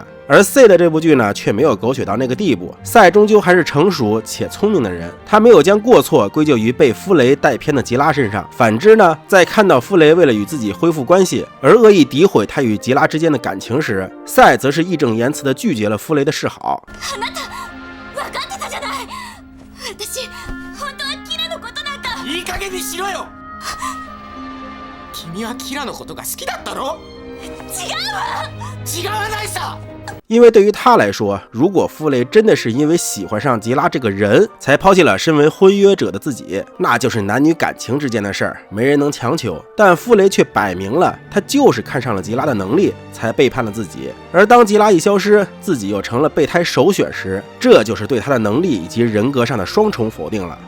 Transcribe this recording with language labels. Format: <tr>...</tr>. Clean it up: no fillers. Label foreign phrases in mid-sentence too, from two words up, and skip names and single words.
<zh>而 C 的这部剧呢，却没有狗血到那个地步。赛终究还是成熟且聪明的人，他没有将过错归咎于被夫雷带偏的吉拉身上。反之呢，在看到夫雷为了与自己恢复关系而恶意诋毁他与吉拉之间的感情时，赛则是义正言辞地拒绝了夫雷的示好。</zh> <ja>いい加減にしろよ。君はキラのことが好きだったろ？違うわ。違わないさ。</ja> <zh>因为对于他来说，如果夫雷真的是因为喜欢上吉拉这个人才抛弃了身为婚约者的自己，那就是男女感情之间的事儿，没人能强求。但夫雷却摆明了，他就是看上了吉拉的能力才背叛了自己。而当吉拉一消失，自己又成了备胎首选时，这就是对他的能力以及人格上的双重否定了。</zh>